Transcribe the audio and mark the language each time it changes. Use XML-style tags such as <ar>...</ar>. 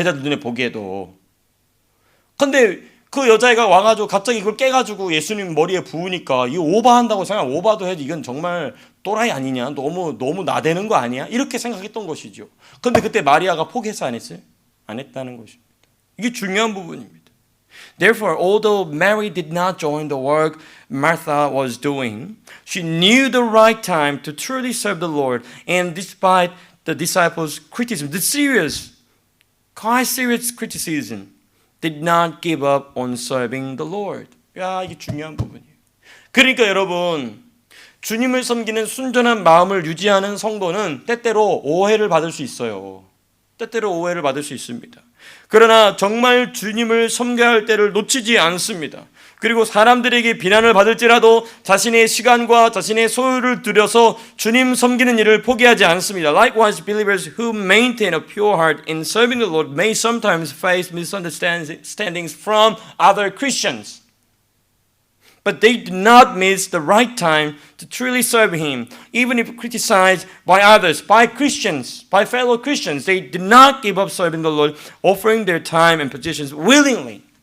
<ko>제자들 눈에 보기에도. 근데 그 여자애가 와가지고 갑자기 그걸 깨가지고 예수님 머리에 부으니까 이거 오바한다고 생각하면 오바도 해야지. 이건 정말 또라이 아니냐? 너무 나대는 거 아니야? 이렇게 생각했던 것이죠. 근데 그때 마리아가 포기해서 안 했어요? 안 했다는 것입니다. 이게 중요한 부분입니다.</ko> <en>Therefore, although Mary did not join the work Martha was doing, she knew the right time to truly serve the Lord, and despite the disciples' criticism, quite serious criticism, did not give up on serving the Lord.</en> <ko>야, 이게 중요한 부분이에요. 그러니까 여러분, 주님을 섬기는 순전한 마음을 유지하는 성도는 때때로 오해를 받을 수 있어요. 때때로 오해를 받을 수 있습니다. 그러나 정말 주님을 섬겨야 할 때를 놓치지 않습니다. 그리고 사람들에게 비난을 받을지라도 자신의 시간과 자신의 소유를 들여서 주님 섬기는 일을 포기하지 않습니다.</ko> <en>Likewise, believers who maintain a pure heart in serving the Lord may sometimes face misunderstandings from other Christians. But they do not miss the right time to truly serve Him. Even if criticized by others, by Christians, by fellow Christians, they do not give up serving the Lord, offering their time and positions willingly.</en>